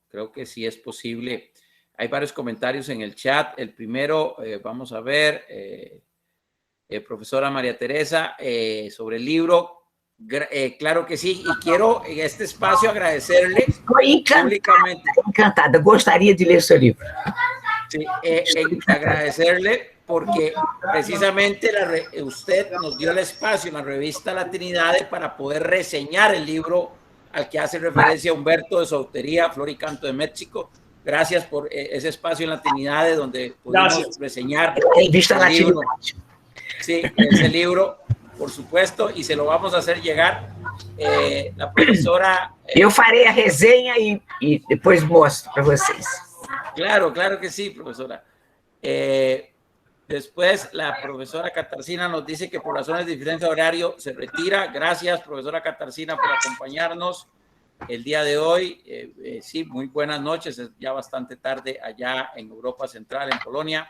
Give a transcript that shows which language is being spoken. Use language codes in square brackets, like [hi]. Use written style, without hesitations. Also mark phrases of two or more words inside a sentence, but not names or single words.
[es] Creo que sí es posible. Hay varios comentarios en el chat. El primero, vamos a ver, profesora María Teresa, sobre el libro. Claro que sí, y quiero en este espacio agradecerle públicamente. Encantada, [pt] gostaria de ler seu livro. [es] Sí, agradecerle porque precisamente usted nos dio el espacio en la revista Latinidades para poder reseñar el libro al que hace referencia Humberto de su autoría, Flor y Canto de México. Gracias por ese espacio en Latinidades donde pudimos reseñar el libro. Sí, ese libro, por supuesto, y se lo vamos a hacer llegar. La profesora... [pt] Eu farei a resenha e depois mostro para vocês. [es] Claro, claro que sí, profesora. Después la profesora Katarzyna nos dice que por razones de diferencia de horario se retira. Gracias, profesora Katarzyna, por acompañarnos el día de hoy. Sí, muy buenas noches. Es ya bastante tarde allá en Europa Central, en Polonia.